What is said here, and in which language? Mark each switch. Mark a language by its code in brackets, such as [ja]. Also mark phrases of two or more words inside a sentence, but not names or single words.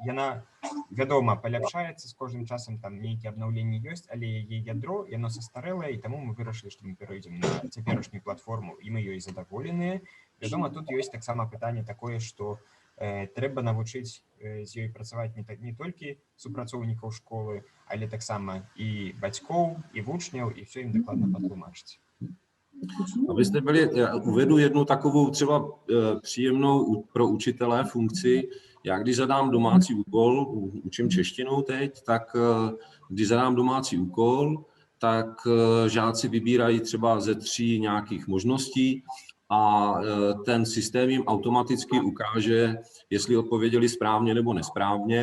[be] яна, вядома, паляпшаецца з кожным часам, там нейкія абнаўленні ёсць, але яе ядро, яно састарэлае, і таму мы вырашылі, што мы перайдзем на цяперашнюю платформу, і мы ёй задаволеныя. Вядома, тут ёсць таксама пытанне такое, што трэба навучыць з ёй працаваць не толькі супрацоўнікаў школы, але таксама і бацькоў, і вучняў, і все ім дакладна патлумачыць. [cs] Abyste byli, uvedu jednu takovou třeba příjemnou pro učitele funkci. Já když zadám domácí úkol, učím češtinu teď, tak když zadám domácí úkol, tak žáci vybírají třeba ze 3 nějakých možností a ten systém jim automaticky ukáže, jestli odpověděli správně nebo nesprávně.